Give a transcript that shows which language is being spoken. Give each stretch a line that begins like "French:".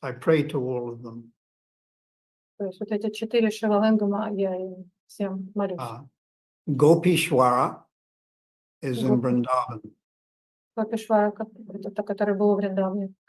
English: I pray to all of them.
Russian: То есть вот эти 4 Шивалингама, я им всем молюсь.
English: Gopishwara is in Vrindavan.
Russian: Гопишвара, это который был в Вриндаване.